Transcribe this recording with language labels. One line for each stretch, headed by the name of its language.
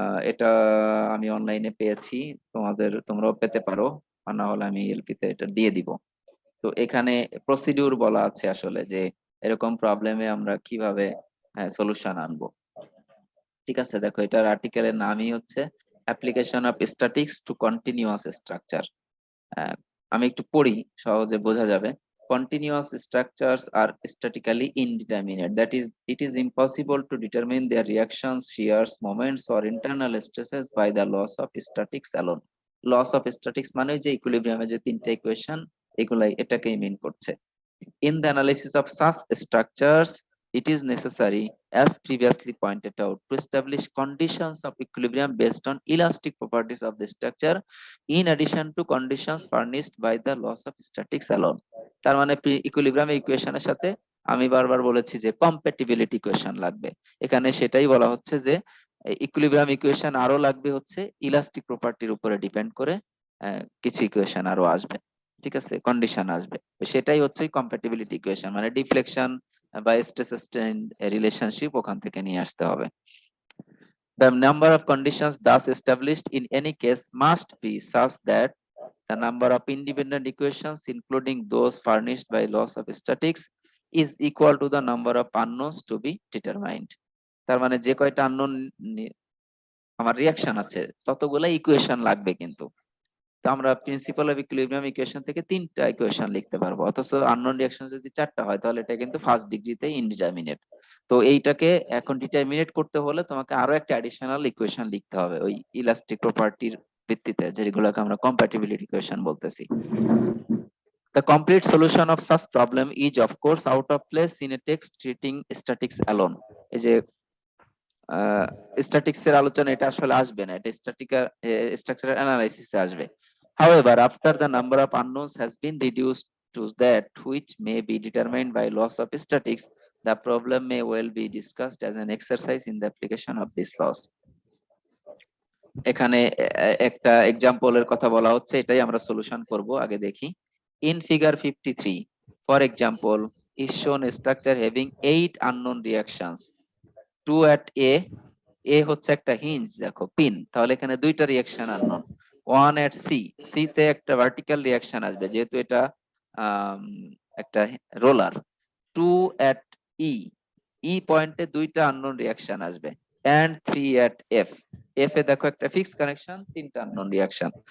Bangla: এটা আমি অনলাইনে পেয়েছি, তোমরাও পেতে পারো, আর না হলে আমি এলপি তে এটা দিয়ে দিব। তো এখানে প্রসিডিউর বলা আছে আসলে যে এরকম প্রবলেমে আমরা কিভাবে সলিউশন আনবো। ঠিক আছে, দেখো এটার আর্টিকেলের নামই হচ্ছে
English: Application of statics to continuous structure.
Bangla: আমি একটু পড়ি, সহজে বোঝা যাবে।
English: Continuous structures are statically indeterminate. That is, it is impossible to determine their reactions, shears, moments, or internal stresses by the laws of statics alone. Laws of statics
Bangla: মানে যে ইকুইলিব্রিয়ামে যে তিনটা ইকুয়েশন, এগুলাই এটাকেই মিন করছে।
English: In the analysis of such structures, it is necessary, as previously pointed out, to establish conditions of equilibrium based on elastic properties of the structure, in addition to conditions furnished by the laws of statics alone.
Bangla: তার মানে equilibrium ইকুয়েশনের সাথে আমি বারবার বলেছি যে compatibility equation লাগবে। এখানে সেটাই বলা হচ্ছে যে ইকুইলিব্রিয়াম ইকুয়েশন আরো লাগবে হচ্ছে ইলাস্টিক প্রপার্টির উপরে ডিপেন্ড করে কিছু ইকুয়েশন আরো আসবে, ঠিক আছে, কন্ডিশন আসবে। সেটাই হচ্ছে কম্প্যাটিবিলিটি ইকুয়েশন, মানে ডিফ্লেকশন বা স্ট্রেস স্ট্রেইন রিলেশনশিপ ওখান থেকে নিয়ে আসতে হবে।
English: The number of conditions thus established in any case must be such that the number of independent equations, including those furnished by laws of statics, is equal to the number of unknowns to be determined.
Bangla: তার মানে যে কয়টা unknown আমার reaction আছে ততগুলা equation লাগবে, কিন্তু তো আমরা প্রিন্সিপাল অফ ইকুইলিব্রিয়াম ইকুয়েশন থেকে তিনটা ইকুয়েশন লিখতে পারবো, অথচ আননোন রিঅ্যাকশন যদি চারটা হয় তাহলে এটা কিন্তু ফার্স্ট ডিগ্রিতে ইনডিটারমিনেট। তো এইটাকে এখন ডিটারমিনেট করতে হলে তোমাকে আরো একটা অ্যাডিশনাল ইকুয়েশন লিখতে হবে ওই ইলাস্টিক প্রপার্টির ভিত্তিতে, যেগুলোকে আমরা কম্প্যাটিবিলিটি ইকুয়েশন বলতেছি।
English: The complete solution of such problem is of course out of place in a text treating statics alone.
Bangla: এই যে স্ট্যাটিক্স এর আলোচনা এটা আসলে আসবে না, এটা স্ট্রাকচারাল অ্যানালাইসিসে আসবে।
English: However, after the number of unknowns has been reduced to that which may be determined by laws of statics, the problem may well be discussed as an exercise in the application of these laws.
Bangla: এখানে একটা এক্সাম্পলের কথা বলা হচ্ছে, এটাই আমরা solution করব, আগে দেখি।
English: In figure 53, for example, is shown a structure having 8 unknown reactions. 2 at A
Bangla: হচ্ছে একটা হিঞ্জ, দেখো পিন, তাহলে এখানে দুইটা রিঅ্যাকশন আননোন।
English: 1 at C
Bangla: তে একটা ভার্টিক্যাল রিঅ্যাকশন আসবে যেহেতু এটা একটা রোলার।
English: 2 at E
Bangla: পয়েন্টে দুইটা আননোন রিঅ্যাকশন আসবে,
English: and 3 at F
Bangla: এ দেখো একটা ফিক্স কানেকশন, তিনটা আননোন রিঅ্যাকশন।